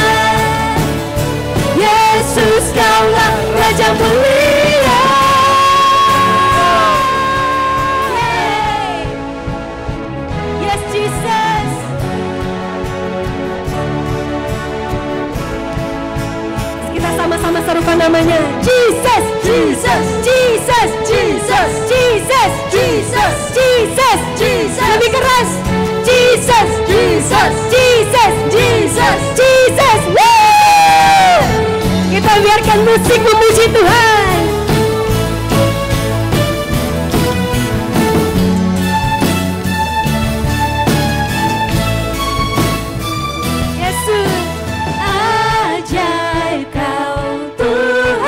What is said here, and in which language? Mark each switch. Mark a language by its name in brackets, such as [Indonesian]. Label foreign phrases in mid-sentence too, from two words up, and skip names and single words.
[Indonesian] Yesus Kaulah Raja mulia. Yes Jesus. Kita sama-sama serukan namanya. Jesus, Jesus, Jesus, Jesus, Jesus, Jesus, Jesus, Jesus. Lebih keras. Jesus, Jesus, Jesus, Jesus, Jesus. Woo! Kita biarkan musik memuji Tuhan. Yesus, ajaib Kau Tuhan.